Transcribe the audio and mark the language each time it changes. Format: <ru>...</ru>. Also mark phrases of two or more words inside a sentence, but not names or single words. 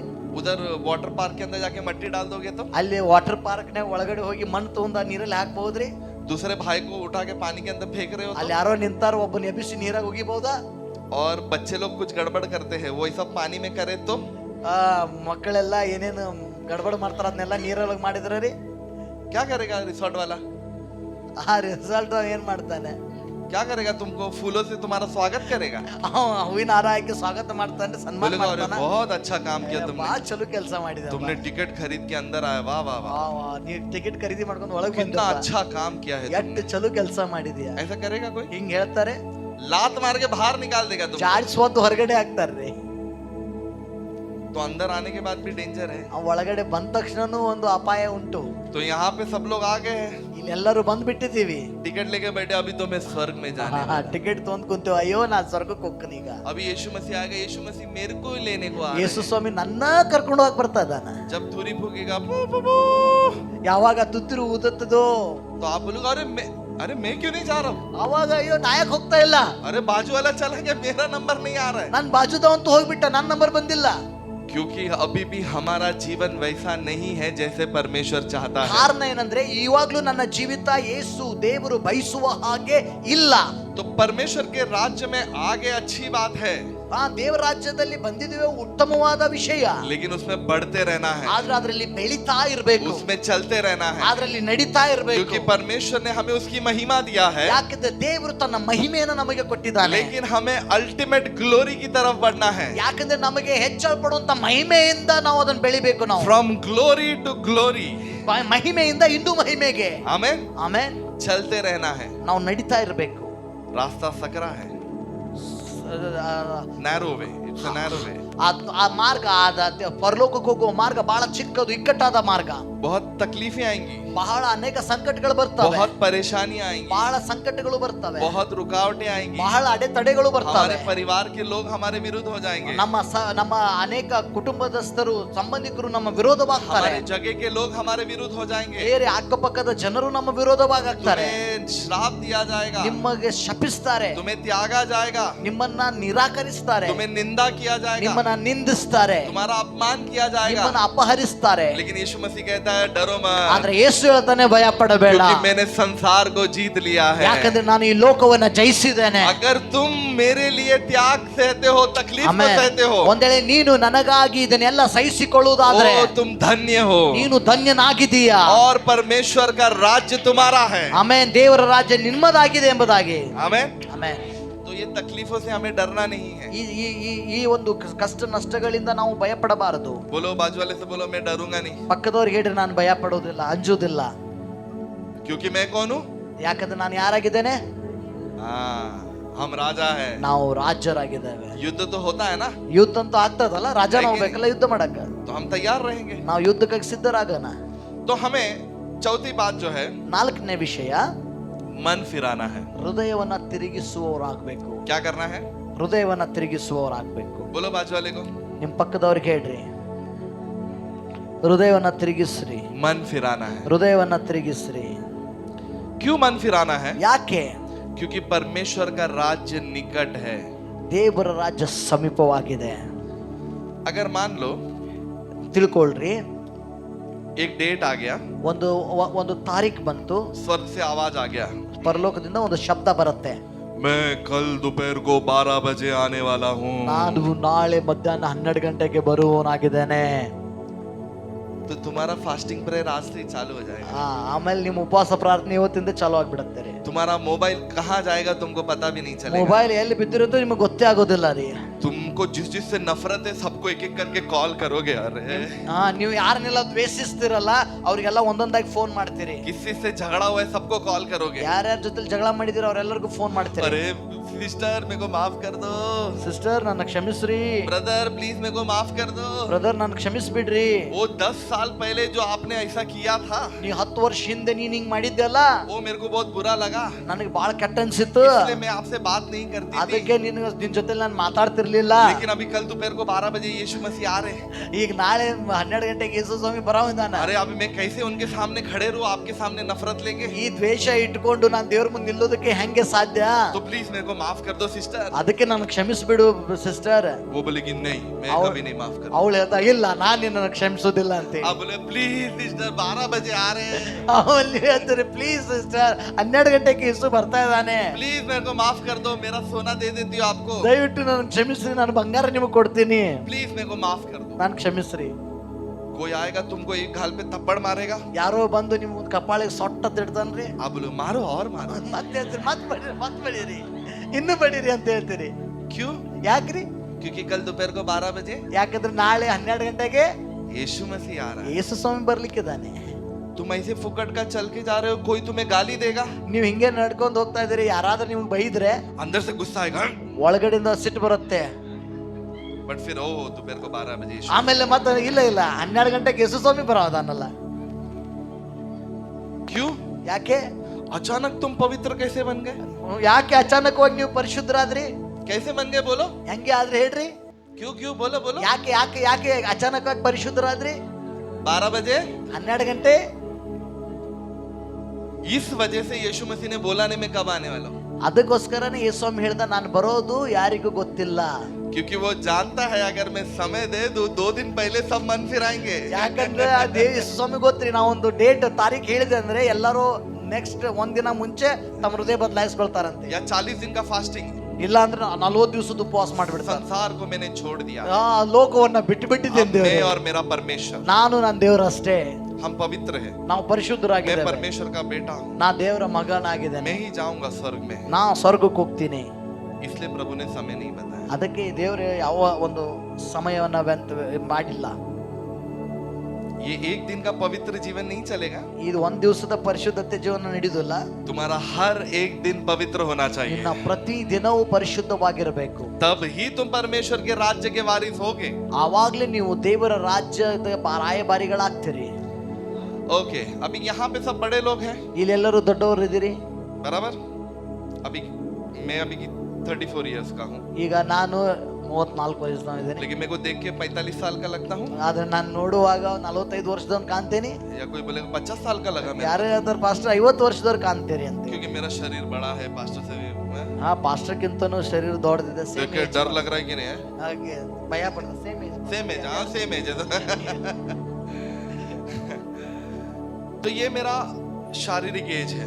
<hi>उधर</hi> <en>water park</en> <hi>के अंदर जाके मट्टी डाल दोगे तो</hi> <kn>ಅಲ್ಲಿ</kn> <en>water park</en> <kn>ನ ಒಳಗಡೆ ಹೋಗಿ ಮಣ್ಣು ತಗೊಂಡ ನೀರಲ್ಲಿ ಹಾಕಬಹುದ್ರಿ.</kn> <hi>दूसरे भाई को उठा के पानी के अंदर फेंक रहे हो</hi> <kn>ಅಲ್ಲಿ ಯಾರೋ ನಿಂತಾರ ಒಬ್ಬನ ಎಬ್ಬಿಸಿ ನೀರಾಗ ಹೋಗಿಬಹುದಾ?</kn> <hi>और बच्चे लोग कुछ गड़बड़ करते हैं, वो सब पानी में करे तो</hi> <kn>ಮಕ್ಕಳೆಲ್ಲ ಏನೇನು ಗಡಬಡ ಮಾಡ್ತಾರ ಅದನ್ನೆಲ್ಲ ನೀರೊಳಗೆ ಮಾಡಿದ್ರಿ.</kn> <hi>क्या करेगा रिसोर्ट वाला?</hi> <kn>ಆ ರಿಸಲ್ಟ್ ಏನ್ ಮಾಡ್ತಾನೆ?</kn> <hi>क्या करेगा? तुमको फूलों से तुम्हारा स्वागत करेगा,</hi> <kn>ಹೂವಿನ ಹಾರ ಹಾಕಿ ಸ್ವಾಗತ ಮಾಡ್ತಾನೆ, ಸನ್ಮಾನ</kn> <hi>बोलेगा अरे</hi> <kn>ಮಾಡ್ತಾನೆ.</kn> <hi>बहुत अच्छा काम किया</hi> <kn>ಬಹಳ</kn> <hi>तुमने,</hi> <kn>ಚಲೋ ಕೆಲಸ ಮಾಡಿದೆ.</kn> <hi>तुमने टिकट खरीद के अंदर आया, वाह वाह वाह,</hi> <kn>ನೀವು ಟಿಕೆಟ್ ಖರೀದಿ ಮಾಡ್ಕೊಂಡು ಒಳಗೆ</kn> <hi>कितना</hi> <kn>ಬಂದ.</kn> <hi>अच्छा काम किया है</hi> <kn>ಎಷ್ಟು</kn> <hi>तुमने।</hi> <kn>ಚಲೋ ಕೆಲಸ ಮಾಡಿದ್ಯಾ.</kn> <hi>ऐसा करेगा कोई?</hi> <kn>ಹಿಂಗ್ ಹೇಳ್ತಾರೆ,</kn> <hi>लात मार के बाहर निकाल देगा तुमको।</hi> <kn>ಜಾಡ್ಸ್ವತ್ತು ಹೊರಗಡೆ ಹಾಕ್ತಾರ್ರಿ.</kn> <hi>तो अंदर आने के बाद भी डेंजर है।</hi> <kn>ಆ ಒಳಗಡೆ ಬಂದ ತಕ್ಷಣನೂ ಒಂದು ಅಪಾಯ ಉಂಟು.</kn> <hi>तो यहाँ पे सब लोग आ गए हैं,</hi> <kn>ಇಲ್ಲೆಲ್ಲರೂ ಬಂದ್ಬಿಟ್ಟಿದೀವಿ.</kn> <hi>टिकट लेके बैठे, अभी तो मैं स्वर्ग में जाने वाला हूं।</hi> <kn>ಟಿಕೆಟ್ ತೊಂದ್ ಕುಂತೇವ, ಅಯ್ಯೋ ನಾ ಸ್ವರ್ಗಕ್ಕೆ ಹೋಗ್ತೀನಿ ಈಗ.</kn> <hi>अभी यीशु मसीह आएगा, यीशु मसीह मेरे को ही लेने को आ रहे</hi> <kn>ಯೇಸು</kn> <hi>हैं।</hi> <kn>ಸ್ವಾಮಿ ನನ್ನ ಕರ್ಕೊಂಡು ಹೋಗಿ ಬರ್ತಾ ಇದ್ದಾನ.</kn> <hi>जब धुरी फूकेगा पू पू पू,</hi> <kn>ಯಾವಾಗ ತುತ್ತಿರು ಊದುತ್ತದೋ</kn> <hi>तो आप बोलोगे अरे मैं क्यों नहीं जा रहा हूँ?</hi> <kn>ಅವಾಗ ಅಯ್ಯೋ ನಾಯಕ್ ಹೋಗ್ತಾ ಇಲ್ಲ,</kn> <hi>अरे बाजू वाला चला गया, मेरा नंबर नहीं आ रहा है।</hi> <kn>ನನ್ ಬಾಜುದವಂತೂ ಹೋಗ್ಬಿಟ್ಟ, ನನ್ನ ನಂಬರ್ ಬಂದಿಲ್ಲ.</kn> <hi>क्योंकि अभी भी हमारा जीवन वैसा नहीं है जैसे परमेश्वर चाहता है।</hi> <kn>ಕಾರಣ ಏನಂದ್ರೆ ಇವಾಗ್ಲೂ ನನ್ನ ಜೀವಿತ ಯೇಸು ದೇವರು ಬಯಸುವ ಹಾಗೆ ಇಲ್ಲ.</kn> <hi>तो परमेश्वर के राज्य में आगे अच्छी बात है,</hi> <kn>ಆ ದೇವರ ರಾಜ್ಯದಲ್ಲಿ ಬಂದಿದ್ದೇವೆ, ಉತ್ತಮವಾದ ವಿಷಯ.</kn> <hi>लेकिन उसमें बढ़ते रहना है,</hi> <kn>ಆದ್ರೆ ಅದರಲ್ಲಿ ಬೆಳೀತಾ ಇರಬೇಕು,</kn> <hi>उसमें चलते रहना है,</hi> <kn>ಅದರಲ್ಲಿ ನಡೀತಾ ಇರಬೇಕು.</kn> <hi>क्योंकि परमेश्वर ने हमें उसकी महिमा दिया है,</hi> <kn>ಯಾಕಂದ್ರೆ ದೇವರು ತನ್ನ ಮಹಿಮೆಯನ್ನು ನಮಗೆ ಕೊಟ್ಟಿದ್ದಾನೆ.</kn> <hi>लेकिन हमें</hi> <en>ultimate glory</en> <hi>की तरफ बढ़ना है।</hi> <kn>ಯಾಕಂದ್ರೆ ನಮಗೆ ಹೆಚ್ಚಲ್ಪಡುವಂತ ಮಹಿಮೆಯಿಂದ ನಾವು ಅದನ್ನು ಬೆಳಿಬೇಕು. ನಾವು</kn> <en>from glory to glory,</en> <kn>ಮಹಿಮೆಯಿಂದ ಇನ್ನೂ ಮಹಿಮೆಗೆ</kn> <hi>आमेन,</hi> <kn>ಆಮೆನ್</kn> <hi>चलते रहना है।</hi> <kn>ನಾವು ನಡೀತಾ ಇರಬೇಕು.</kn> <hi>रास्ता सकरा है,</hi> <en>narrow way, it's a narrow way.</en> <kn>ಆ ಮಾರ್ಗ ಪರಲೋಕಕ್ಕೆ ಹೋಗುವ ಮಾರ್ಗ ಬಹಳ ಚಿಕ್ಕದು, ಇಕ್ಕಟ್ಟಾದ ಮಾರ್ಗ.</kn> <hi>बहुत तकलीफें आएंगी,</hi> <kn>ಬಹಳ ಅನೇಕ ಸಂಕಟಗಳು ಬರ್ತವೆ,</kn> <hi>बहुत परेशानियां आएंगी,</hi> <kn>ಬಹಳ ಸಂಕಟಗಳು ಬರ್ತವೆ,</kn> <hi>बहुत रुकावटें आएंगी,</hi> <kn>ಬಹಳ ಅಡೆತಡೆಗಳು ಬರ್ತವೆ.</kn> <hi>हमारे परिवार के लोग हमारे विरुद्ध हो जाएंगे,</hi> <kn>ನಮ್ಮ ಅನೇಕ ಕುಟುಂಬದಸ್ಥರು ಸಂಬಂಧಿಕರು ನಮ್ಮ ವಿರೋಧವಾಗ್ತಾರೆ,</kn> <hi>हमारे जगह के लोग हमारे विरुद्ध हो जाएंगे,</hi> <kn>ಬೇರೆ ಅಕ್ಕಪಕ್ಕದ ಜನರು ನಮ್ಮ ವಿರೋಧವಾಗ್ತಾರೆ,</kn> <hi>तुम्हें श्राप दिया जाएगा,</hi> <kn>ನಿಮಗೆ ಶಪಿಸ್ತಾರೆ,</kn> <hi>तुम्हें त्यागा जाएगा,</hi> <kn>ನಿಮ್ಮನ್ನ ನಿರಾಕರಿಸ್ತಾರೆ,</kn> <hi>तुम्हें निंदा किया जाएगा,</hi> <kn>ನಿಮ್ಮನ್ನ ನಿಂದಿಸ್ತಾರೆ,</kn> <hi>तुम्हारा अपमान किया जाएगा।</hi> <kn>ನಿಮ್ಮನ್ನ ಅಪಹರಿಸ್ತಾರೆ.</kn> <hi>लेकिन यीशु मसीह कहता है डरो मत,</hi> <kn>ಆದ್ರೆ ಯೇಸು ಹೇಳ್ತಾನೆ ಭಯ ಪಡಬೇಡ,</kn> <hi>क्योंकि मैंने संसार को जीत लिया है।</hi> <kn>ಯಾಕಂದ್ರೆ ನಾನು ಈ ಲೋಕವನ್ನ ಜಯಿಸಿದ್ದೇನೆ.</kn> <hi>अगर तुम मेरे लिए त्याग सहते हो, तकलीफ को</hi> <kn>ಆಮೆನ್.</kn> <hi>सहते हो,</hi> <kn>ಒಂದೇಳೆ ನೀನು ನನಗಾಗಿ ಇದನ್ನೆಲ್ಲ ಸಹಿಸಿಕೊಳ್ಳುವುದಾದ್ರೆ</kn> <hi>ओ तुम धन्य हो,</hi> <kn>ನೀನು ಧನ್ಯನಾಗಿದ್ದೀಯಾ.</kn> <hi>और परमेश्वर का राज्य तुम्हारा है।</hi> <kn>ಆಮೆನ್. ದೇವರ ರಾಜ್ಯ ನಿಮ್ಮದಾಗಿದೆ ಎಂಬುದಾಗಿ.</kn> <hi>आमेन।</hi> <kn>ಆಮೆನ್.</kn> <hi>तो ये तकलीफों से हमें डरना नहीं है।</hi> <kn>ಈ ಒಂದು ಕಷ್ಟ ನಷ್ಟಗಳಿಂದ ನಾವು ಭಯ ಪಡಬಾರದು.</kn> <hi>बोलो बाजू वाले से, बोलो मैं डरूंगा नहीं,</hi> <kn>ಪಕ್ಕದವ್ರಿಗೆ ಹೇಳ್ರಿ ನಾನು ಭಯ ಪಡೋದಿಲ್ಲ, ಅಂಜುವುದಿಲ್ಲ.</kn> <hi>क्योंकि मैं कौन हूँ?</hi> <kn>ಯಾಕಂದ್ರೆ ನಾನು ಯಾರಾಗಿದ್ದೇನೆ?</kn> <hi>हम राजा है।</hi> <kn>ನಾವು ರಾಜ್ಯರಾಗಿದ್ದೇವೆ.</kn> <hi>युद्ध तो होता है ना,</hi> <kn>ಯುದ್ಧ ಅಂತೂ ಆಗ್ತದಲ್ಲ, ರಾಜ ನಾವು ಬೇಕಲ್ಲ ಯುದ್ಧ ಮಾಡಕ.</kn> <hi>तो हम तैयार रहेंगे।</hi> <kn>ನಾವು ಯುದ್ಧಕ್ಕೆ ಸಿದ್ಧರಾಗೋಣ.</kn> <hi>तो हमें चौथी बात जो है,</hi> <kn>ನಾಲ್ಕನೇ ವಿಷಯ,</kn> <hi>मन फिराना है।</hi> <kn>ಹೃದಯವನ್ನ ತಿರುಗಿಸುವವರಾಗಬೇಕು.</kn> <hi>क्या करना है?</hi> <kn>ಹೃದಯವನ್ನ ತಿರುಗಿಸುವವರಾಗಬೇಕು.</kn> <hi>बोलो बाजू वाले को,</hi> <kn>ನಿಮ್ ಪಕ್ಕದವ್ರಿಗೆ ಹೇಳ್ರಿ, ಹೃದಯವನ್ನ ತಿರುಗಿಸ್ರಿ,</kn> <hi>मन फिराना है।</hi> <kn>ಹೃದಯವನ್ನ ತಿರುಗಿಸ್ರಿ.</kn> <hi>क्यों मन फिराना है?</hi> <kn>ಯಾಕೆ?</kn> <hi>क्योंकि परमेश्वर का राज्य निकट है।</hi> <kn>ದೇವರ ರಾಜ್ಯ ಸಮೀಪವಾಗಿದೆ.</kn> <hi>अगर मान लो</hi> <kn>ತಿಳ್ಕೊಳ್ರಿ,</kn> <hi>एक डेट आ गया,</hi> <kn>ಒಂದು ತಾರೀಖ್ ಬಂತು,</kn> <hi>स्वर्ग से आवाज आ गया,</hi> <kn>ಪರಲೋಕದಿಂದ ಒಂದು ಶಬ್ದ ಬರುತ್ತೆ,</kn> <hi>मैं कल दोपहर को 12 बजे आने वाला हूँ।</hi> <kn>ನಾನು ನಾಳೆ ಮಧ್ಯಾಹ್ನ 12 ಗಂಟೆಗೆ ಬರುವವನಾಗಿದ್ದೇನೆ.</kn> <hi>तो तुम्हारा</hi> <en>fasting prayer</en> <hi>आज से ही चालू हो जाएगा।</hi> <kn>ಆಮೇಲೆ ನಿಮ್ಮ ಉಪವಾಸ ಪ್ರಾರ್ಥನೆ ಇವತ್ತಿಂದ ಚಾಲು ಆಗ್ಬಿಡುತ್ತೆ ರೀ.</kn> <hi>तुम्हारा मोबाइल कहाँ जाएगा तुमको पता भी नहीं चलेगा।</hi> <kn>ಮೊಬೈಲ್ ಎಲ್ಲಿ ಬಿದ್ದಿರುತ್ತೋ ನಿಮಗೆ ಗೊತ್ತೇ ಆಗೋದಿಲ್ಲ ರೀ.</kn> <hi>तुमको जिससे नफरत है सबको एक एक करके कॉल करोगे। अरे</hi> <kn>ನೀವು ಯಾರನ್ನೆಲ್ಲ ದ್ವೇಷಿಸ್ತಿರಲ್ಲ ಅವ್ರಿಗೆಲ್ಲ ಒಂದೊಂದಾಗಿ ಫೋನ್ ಮಾಡ್ತೀರಿ.</kn> <hi>किसी से झगड़ा हुआ है सबको कॉल करोगे।</hi> <kn>ಯಾರ್ಯಾರ ಜೊತೆ ಜಗಳ ಮಾಡಿದಿರ ಅವರೆಲ್ಲರಿಗೂ ಫೋನ್ ಮಾಡ್ತೀರಿ.</kn> <hi>अरे सिस्टर मेरे को माफ कर दो,</hi> <kn>ಸಿಸ್ಟರ್ ನನ್ನ ಕ್ಷಮಿಸ್ರಿ,</kn> <en>brother please</en> <hi>मेरे को माफ कर दो।</hi> <kn>ಬ್ರದರ್ ನನ್ನ ಕ್ಷಮಿಸ್ಬಿಡ್ರಿ.</kn> <hi>वो 10 साल पहले जो आपने ऐसा किया था,</hi> <kn>ನೀ 10 ವರ್ಷ ಹಿಂದೆ ನೀನ್ ಹಿಂಗ್ ಮಾಡಿದ್ದೆಲ್ಲ</kn> <hi>वो मेरे को बहुत बुरा लगा,</hi> <kn>ನನಗೆ ಬಹಳ ಕೆಟ್ಟ ಅನ್ಸಿತ್ತು.</kn> <hi>इसलिए मैं आपसे बात नहीं करती थी।</hi> <kn>ಅದಕ್ಕೆ ನಿನ್ ಜೊತೆ ನಾನು ಮಾತಾಡ್ತಿರ್ಲಿಲ್ಲ.</kn> <hi>लेकिन अभी कल दोपहर को 12 बजे यीशु मसीह आ रहे हैं।</hi> <kn>ಈಗ ನಾಳೆ 12 ಗಂಟೆಗೆ ಯೇಸು ಸ್ವಾಮಿ ಬರೋವಿದಾನ.</kn> <hi>अरे अभी मैं कैसे उनके सामने खड़े रहूं, आपके सामने नफरत लेके?</hi> <kn>ಈ ದ್ವೇಷ ಇಟ್ಕೊಂಡು ನಾನು ದೇವ್ರ ಮುಂದೆ ನಿಲ್ಲೋದಕ್ಕೆ ಹೆಂಗೆ ಸಾಧ್ಯ?</kn> <hi>तो प्लीज मेरे को माफ कर दो सिस्टर।</hi> <kn>ಅದಕ್ಕೆ ನಾನು ಕ್ಷಮಿಸ್ಬಿಡು ಸಿಸ್ಟರ್.</kn> <hi>वो बोलेगी नहीं, मैं कभी नहीं माफ करूंगा।</hi> <kn>ಅವಳು ಹೇಳ್ತಾ ಇಲ್ಲ ನಾನು ನಿನ್ನನ್ನು ಕ್ಷಮಿಸೋದಿಲ್ಲ ಅಂತ.</kn> <hi>आप बोले</hi> <en>please sister</en> <hi>12 बजे आ रहे हैं,</hi> <kn>ಅವಳು ಹೇಳ್ತಾರೆ</kn> <en>please sister</en> <kn>12 ಗಂಟೆಗೆ ಯೇಸು ಬರ್ತಾ ಇದ್ದಾನೆ,</kn> <hi>प्लीज मेरे को माफ कर दो, मेरा सोना दे देती हूँ आपको,</hi> <kn>ದಯವಿಟ್ಟು ನಾನು ಕ್ಷಮಿಸ್ರಿ, ನಾನು ಬಂಗಾರ ನಿಮಗೆ ಕೊಡ್ತೀನಿ,</kn> <hi>प्लीज मेरे को माफ कर दो।</hi> <kn>ನಾನು ಕ್ಷಮಿಸ್ರಿ.</kn> <hi>कोई आएगा तुमको एक गाल पे थप्पड़ मारेगा,</hi> <kn>ಯಾರೋ ಬಂದು ನಿಮ್ ಕಪಾಳಿಗೆ ಸೊಟ್ಟ ತಿಡ್ತಾನ್ರಿ,</kn> <hi>आप बोलो मारो और मारो।</hi> <kn>ಮತ್ತೆ ಹೇಳ್ತೀರಿ ಮತ್ ಬಡೀರಿ ಇನ್ನು ಬಡೀರಿ ಅಂತ ಹೇಳ್ತೀರಿ.</kn> <hi>क्यों?</hi> <kn>ಯಾಕ್ರಿ?</kn> <hi>क्योंकि कल दोपहर को 12 बजे</hi> <kn>ಯಾಕಂದ್ರೆ ನಾಳೆ 12 ಗಂಟೆಗೆ</kn> <hi>यीशु मसीह आ रहा है।</hi> <kn>ಯೇಸು ಸ್ವಾಮಿ ಬರ್ಲಿಕ್ಕಿದ್ದಾನೆ.</kn> <hi>तुम ऐसे फुकट का चल के जा रहे हो, कोई तुम्हें गाली देगा,</hi> <kn>ನೀವು ಹಿಂಗೆ ನಡ್ಕೊಂಡು ಹೋಗ್ತಾ ಇದೀರಿ, ಯಾರಾದ್ರೂ ನಿಮ್ಗೆ ಬೈದ್ರೆ</kn> <hi>अंदर से गुस्सा आएगा,</hi> <kn>ಒಳಗಡೆಯಿಂದ ಸಿಟ್ಟು ಬರುತ್ತೆ.</kn> <hi>बट फिर ओ दोपहर को 12 बजे यीशु।</hi> <kn>ಆಮೇಲೆ ಮತ್ತೆ ಇಲ್ಲ 12 ಗಂಟೆಗೆ ಯೇಸು ಸ್ವಾಮಿ ಬರೋದಾನಲ್ಲ.</kn> <hi>क्यों?</hi> <kn>ಯಾಕೆ?</kn> <hi>अचानक तुम पवित्र कैसे बन गए?</hi> <kn>ಯಾಕೆ ಅಚಾನಕವಾಗಿ ನೀವು ಪರಿಶುದ್ಧರಾದ್ರಿ?</kn> <hi>कैसे बन गए बोलो?</hi> <kn>ಹೆಂಗೆ ಆದ್ರೆ ಹೇಳ್ರಿ?</kn> <hi>क्यों क्यों बोलो बोलो?</hi> <kn>ಯಾಕೆ ಯಾಕೆ ಯಾಕೆ ಅಚಾನಕವಾಗಿ ಪರಿಶುದ್ಧರಾದ್ರಿ?</kn> <hi>12 बजे</hi> <kn>12 ಗಂಟೆ.</kn> <hi>इस वजह से यीशु मसीह ने बोला नहीं मैं कब आने वाला हूं,</hi> <kn>ಅದಕ್ಕೋಸ್ಕರನೇ ಯೇಸು ಸ್ವಾಮಿ ಹೇಳ್ದ ನಾನು ಬರೋದು ಯಾರಿಗೂ ಗೊತ್ತಿಲ್ಲ.</kn> <hi>क्योंकि वो जानता है अगर मैं समय दे दूं 2 दिन पहले सब मन फिराएंगे।</hi> <kn>ಯಾಕಂದ್ರೆ ಯೇಸು ಸ್ವಾಮಿ ಗೊತ್ತ್ರಿ, ನಾವೊಂದು ಡೇಟ್ ತಾರೀಖ್ ಹೇಳಿದೆ ಅಂದ್ರೆ ಎಲ್ಲರೂ ನೆಕ್ಸ್ಟ್ ಒಂದಿನ ಮುಂಚೆ ತಮ್ಮ ಹೃದಯ ಬದಲಾಯಿಸ್ಕೊಳ್ತಾರಂತೆ.</kn> <hi>या 40 दिन का फास्टिंग,</hi> <kn>ಇಲ್ಲ ಅಂದ್ರೆ 40 ದಿವಸದ ಉಪವಾಸ ಮಾಡ್ಬಿಡ್ತಾರೆ.</kn> <hi>संसार को मैंने छोड़ दिया,</hi> <kn>ಲೋಕವನ್ನ ಬಿಟ್ಟು</kn> <hi>अब</hi> <kn>ಬಿಟ್ಟಿದ್ದೇನೆ,</kn> <hi>मैं और मेरा परमेश्वर</hi> <kn>ನಾನು ನನ್ನ ದೇವರಷ್ಟೇ,</kn> <hi>हम पवित्र हैं,</hi> <kn>ನಾವು</kn> <hi>मैं</hi> <kn>ಪರಿಶುದ್ಧರಾಗಿದ್ದೇವೆ,</kn> <hi>परमेश्वर का बेटा हूं,</hi> <kn>ನಾ ದೇವರ ಮಗನಾಗಿದ್ದೇನೆ,</kn> <hi>मैं ही जाऊंगा स्वर्ग में।</hi> <kn>ನಾ ಸ್ವರ್ಗಕ್ಕೆ ಹೋಗ್ತೀನಿ.</kn> <hi>इसलिए प्रभु ने समय नहीं बताया।</hi> <kn>ಅದಕ್ಕೆ ದೇವರು ಯಾವ ಒಂದು ಸಮಯವನ್ನ ಮಾಡಿಲ್ಲ.</kn> <hi>ये एक दिन का पवित्र जीवन नहीं चलेगा,</hi> <kn>ಇದು ಒಂದ್ ದಿವಸದ ಪರಿಶುದ್ಧತೆ ಜೀವನ ನಡೆಯುವುದಿಲ್ಲ.</kn> <hi>तुम्हारा हर एक दिन पवित्र होना चाहिए,</hi> <kn>ನಿನ್ನ ಪ್ರತಿ ದಿನವೂ ಪರಿಶುದ್ಧವಾಗಿರಬೇಕು.</kn> <hi>तब ही तुम परमेश्वर के राज्य के वारिस होगे।</hi> <kn>ಆವಾಗ್ಲೇ ನೀವು ದೇವರ ರಾಜ್ಯದ ರಾಯಭಾರಿಗಳಾಗ್ತೀರಿ.</kn> <hi>ओके, अभी यहाँ पे सब बड़े लोग हैं,</hi> <kn>ಇಲ್ಲೆಲ್ಲರೂ ದೊಡ್ಡವರು ಇದ್ದೀರಿ.</kn> <hi>बराबर? अभी मैं अभी 34 इयर्स का हूँ,</hi> <kn>ಈಗ ನಾನು 34 ವರ್ಷದವನಿದ್ದೇನೆ.</kn> <hi>लेकिन मेरे को देख के 45 साल का लगता हूँ,</hi> <kn>ಆದ್ರೆ ನಾನು ನೋಡುವಾಗ 45 ವರ್ಷದವನ್ ಕಾಣ್ತೇನೆ.</kn> <hi>या कोई बोलेगा 50 साल का लगा मेरे,</hi> <kn>ಯಾರು ಹೇಳ್ತಾರೆ ಪಾಸ್ಟರ್ 50 ವರ್ಷದವ್ರು ಕಾಣ್ತೀರಿ ಅಂತ.</kn> <hi>क्योंकि मेरा शरीर बड़ा है पास्टर से भी,</hi> <kn>ಹಾ ಪಾಸ್ಟರ್ಗಿಂತನೂ ಶರೀರ ದೊಡ್ಡದಿದೆ.</kn> <hi>देख के डर लग रहा है कि नहीं है?</hi> <kn>ಹಾಗೆ ಭಯ ಪಡ್ತಾರೆ.</kn> <en>same age,</en> <hi>हाँ</hi> <en>same age</en> <hi>है। तो ये मेरा शारीरिक एज है,</hi>